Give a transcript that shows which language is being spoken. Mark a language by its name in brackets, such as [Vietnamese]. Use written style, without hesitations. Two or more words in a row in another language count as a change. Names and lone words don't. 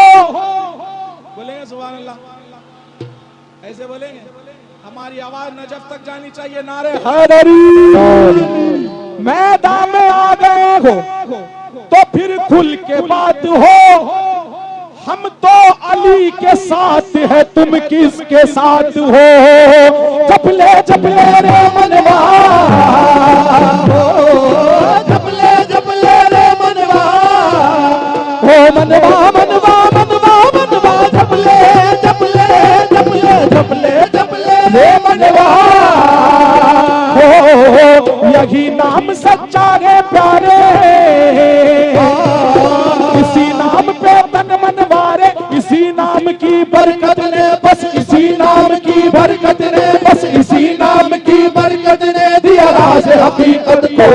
[Hindi] बोलेंगे [Arabic] سبحان الله, [Hindi] ऐसे बोलेंगे। हमारी आवाज नजफ तक जानी चाहिए। नारे हैदरी। मैदान में आ गए हो तो फिर खुल के बात हो। हम तो अली के साथ है, तुम किसके साथ हो। चपले चपले रे मनवा, चपले चपले रे मनवा, हो मनवा मनवा मनवा मनवा, चपले चपले चपले चपले चपले रे मनवा। हो यही नाम सच्चा है प्यारे, इसी नाम पे तन मनवारे, इसी नाम की बरकत ने, बस इसी नाम की बरकत ने, बस इसी नाम की बरकत ने दिया राज हकीकत को।